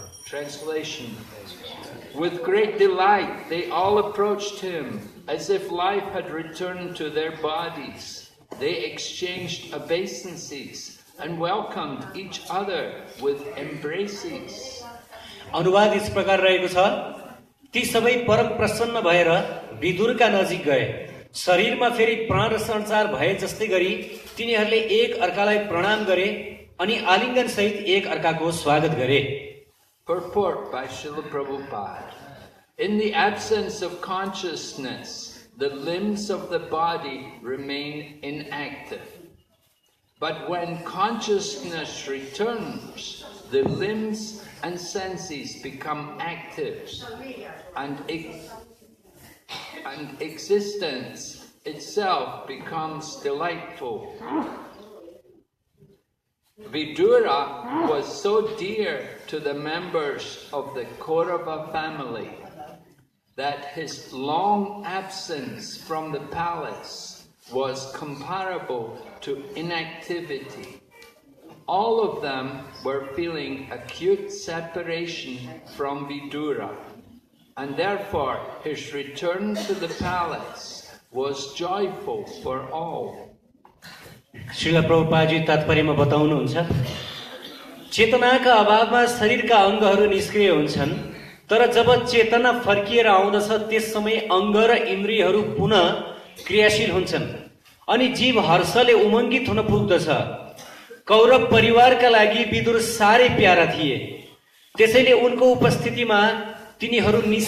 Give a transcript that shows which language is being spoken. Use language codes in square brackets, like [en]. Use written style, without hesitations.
[en] Translation With great delight they all approached him as if life had returned to their bodies. They exchanged obeisances and welcomed each other with embraces. [ne] अनुवाद इस प्रकार रहेको छ ती सबै परम प्रसन्न भएर विदुरका नजिक गए शरीरमा फेरि प्राण संचार भए जस्तै गरी तिनीहरूले एक अर्कालाई प्रणाम गरे अनि आलिङ्गन सहित एक अर्काको स्वागत गरे [en] Purport by Srila Prabhupada. In the absence of consciousness, the limbs of the body remain inactive. But when consciousness returns, the limbs and senses become active, and existence itself becomes delightful. Vidura was so dear to the members of the Kaurava family that his long absence from the palace was comparable to inactivity. All of them were feeling acute separation from Vidura, and therefore his return to the palace was joyful for all. [ne] Srila प्रभुपादजी तात्पर्यमा बताउनुहुन्छ चेतनाका अभावमा शरीरका अङ्गहरू निष्क्रिय हुन्छन् तर जब चेतना फर्किएर आउँदछ त्यस समय अङ्ग र इन्द्रियहरू पुनः क्रियाशील हुन्छन् अनि जीव हर्षले उमङ्गित हुन पुग्दछ कौरव परिवारका लागि विदुर साह्रै प्यारा थिए त्यसैले उनको उपस्थितिमा तिनीहरू